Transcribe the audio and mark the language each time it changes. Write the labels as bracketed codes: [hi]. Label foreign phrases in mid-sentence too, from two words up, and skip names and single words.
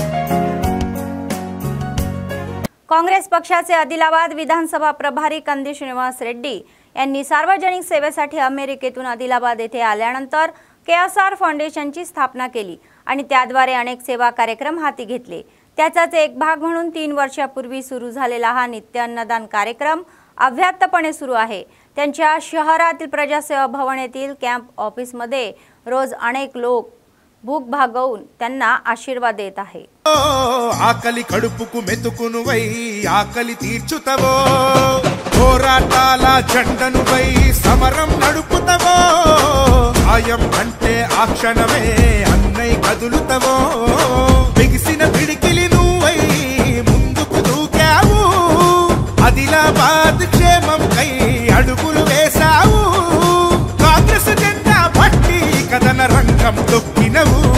[mr] काँग्रेस पक्षाचे आदिलाबाद विधानसभा प्रभारी कंदी श्रीनिवास रेड्डी यांनी सार्वजनिक सेवेसाठी अमेरिकेतून आदिलाबाद येथे आल्यानंतर KSR फाउंडेशनची स्थापना केली आणि त्याद्वारे अनेक सेवा कार्यक्रम हाती घेतले। त्याचाच एक भाग म्हणून 3 वर्षापूर्वी सुरू झालेला हा नित्य अन्नदान कार्यक्रम अव्याहतपणे सुरू आहे। त्यांच्या शहरातील प्रजासेवा भवन येथील कॅम्प ऑफिसमध्ये रोज अनेक लोक भूक भागवून त्यांना आशीर्वाद देत आहे। [te] ఆకలి కడుపుకు మెతుకునువై ఆకలి తీర్చుతవో పోరాటాల జెండనువై సమరం నడుపుతవో సాయం అంటే ఆ క్షణమే అన్నై కదులుతవో బిగిసిన పిడికిలి నువ్వై ముందుకు దూకావు ఆదిలాబాద్ క్షేమం కై అడుగులు వేసావు కాంగ్రెస్ జెండా పట్టి కదన రంగం తొక్కినవు